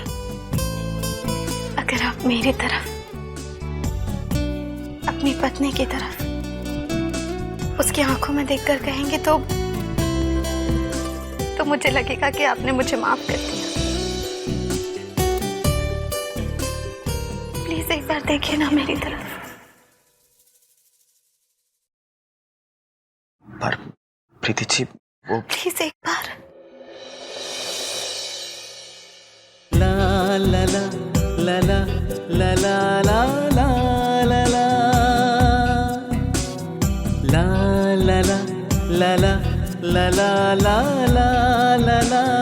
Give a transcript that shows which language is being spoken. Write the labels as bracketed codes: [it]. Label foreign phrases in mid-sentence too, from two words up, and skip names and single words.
[hi] अगर आप मेरी तरफ, अपनी पत्नी की तरफ उसकी आंखों में देखकर कहेंगे तो मुझे लगेगा कि आपने मुझे माफ कर दिया। प्लीज एक बार देखिए ना मेरी तरफ। पर प्रीति जी, वो प्लीज एक बार। ला ला ला ला ला ला ला ला ला ला ला ला ला ला ला ला ला ला